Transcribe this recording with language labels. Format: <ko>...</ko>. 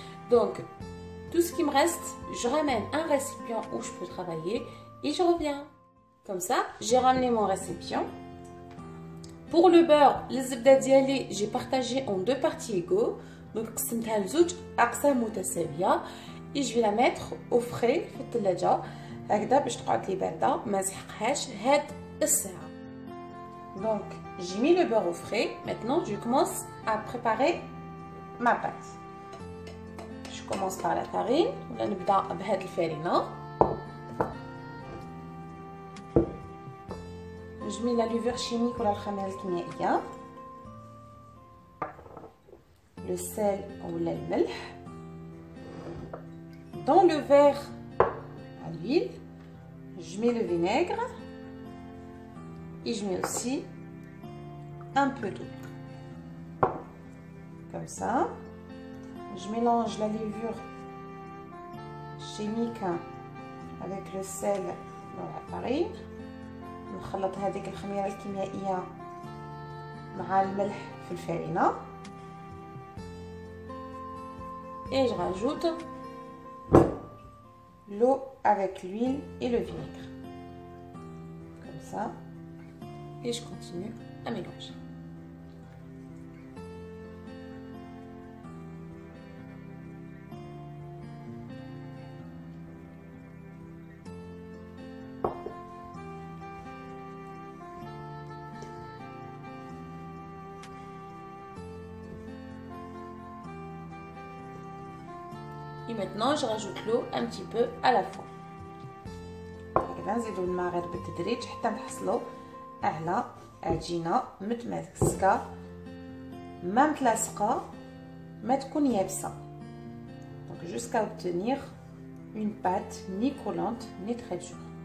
<fr>Donc tout ce qui me reste, je ramène un récipient où je peux travailler et je reviens. Comme ça, j'ai ramené mon récipient. Pour le beurre, les</fr> <ar>zebda diali,</ar> <fr>j'ai partagé en deux parties égaux.</fr> <ar>Donc قسمتها لزوج أقسام متساوية.</ar> <fr>Et je vais la mettre au frais</fr> <ar>في الثلاجة هكذا باش تقعد لي باردة ما نسحقهاش هاد الساعة.</ar> <fr>Donc j'ai mis le beurre au frais. Maintenant je commence à préparer ma pâte. Je commence par la farine.</fr> <ar>ولا نبدا بهاد الفرينة.</ar> <fr>Je mets la levure chimique</fr> <ar>ولا الخميرة الكيميائية،</ar> <fr>le sel</fr> <ar>ولا الملح.</ar> <fr>Dans le verre à l'huile, je mets le vinaigre et je mets aussi un peu d'eau. Comme ça, je mélange la levure chimique avec le sel dans la farine.</fr> <ar>نخلط هذيك الخميرة الكيميائية مع الملح في الفرينة.</ar> <fr>Et je rajoute l'eau avec l'huile et le vinaigre. Comme ça. Et je continue à mélanger. Et maintenant je rajoute l'eau un petit peu à la fois.</fr> <ar>هكذا نزيدو الماء غير بالتدريج حتى نحصلوا على عجينه متماسكه ما متلاصقه ما تكون يابسه.</ar> <fr>Donc jusqu'à obtenir une pâte ni collante ni très dure.</fr>